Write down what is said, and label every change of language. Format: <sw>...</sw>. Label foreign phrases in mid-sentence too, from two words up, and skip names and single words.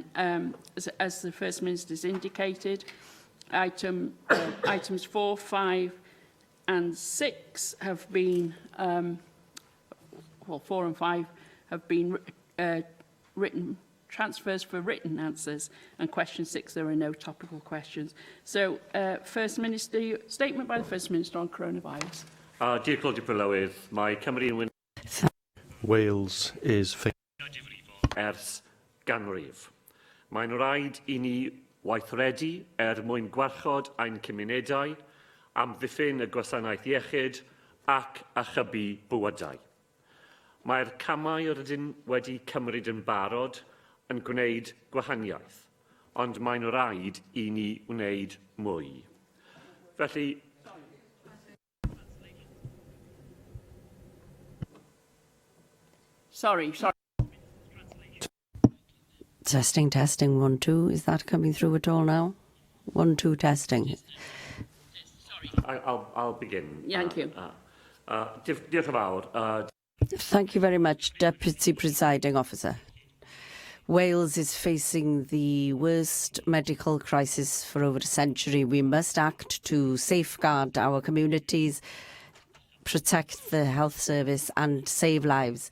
<en>As the First Minister has indicated, items 4, 5 and 6 have been, 4 and 5 have been written transfers for written answers, and question 6 there are no topical questions. So, First Minister, statement by the First Minister on coronavirus.</en> <cy>Diolch yn fawr, mae Cymru yn wyn</cy> <en>Wales is</en> <cy>ers ganrif. Mae'n rhaid I ni weithredu mwyn gwarchod ein cymunedau, amddiffyn y gwasanaeth iechyd ac achubu bywydau. Mae'r camau rydyn wedi cymryd yn barod yn gwneud gwahaniaeth, ond mae'n rhaid I ni wneud mwy. Felly,</cy> <en>Sorry. Testing, 1, 2. Is that coming through at all now? 1, 2, testing. I'll begin. Thank you.</en> <cy>Diolch yn fawr.</cy> <en>Thank you very much, Deputy Presiding Officer. Wales is facing the worst medical crisis for over a century. We must act to safeguard our communities, protect the health service and save lives.</en>